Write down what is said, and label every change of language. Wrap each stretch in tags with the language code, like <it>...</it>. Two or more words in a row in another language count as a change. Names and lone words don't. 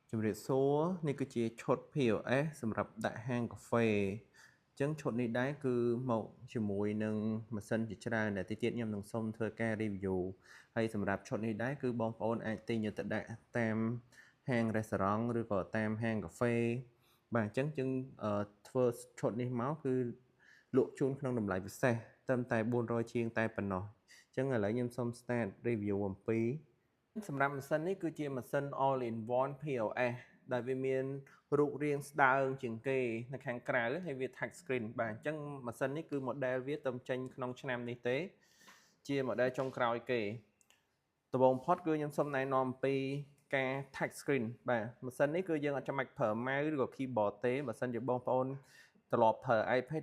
<km>ជំរាបសួរនេះគឺជាឈុត POS សម្រាប់ដាក់ហាងកាហ្វេអញ្ចឹងឈុតនេះដែរគឺមកជាមួយនឹងម៉ាស៊ីនជាច្រើនដែលទីទៀតខ្ញុំនឹងសូមធ្វើការ review ហើយសម្រាប់ឈុតនេះដែរគឺបងប្អូនអាចទិញយកទៅដាក់តាមហាង restaurant ឬក៏តាមហាងកាហ្វេបាទអញ្ចឹងយើងធ្វើឈុតនេះមកគឺលក់ជូនក្នុងតម្លៃពិ សេសត្រឹមតែ400ជាងតែប៉ុណ្ណោះអញ្ចឹងឥឡូវខ្ញុំសូម</km> <en>start review</en> <km>អំពីសម្រាប់ម៉ាស៊ីននេះគឺជាម៉ាស៊ីន</km> <en>all in one POS</en> <km>ដែលវាមានរូបរាងស្ដើងជាងគេនៅខាងក្រៅហើយវា</km> <en>touch screen</en> <km>បាទអញ្ចឹងម៉ាស៊ីននេះគឺ model វាទៅចេញ ក្នុងឆ្នាំនេះទេជា model ចុងក្រោយគេដំបូងផុតគឺខ្ញុំសូមណែនាំអំពីការ</km> <en>touch screen</en> <km>បាទម៉ាស៊ីននេះគឺយើងអត់ចាំបាច់ប្រើ mouse ឬក៏ keyboard ទេបើសិនជាបងប្អូនត្រឡប់ប្រើ iPad</km>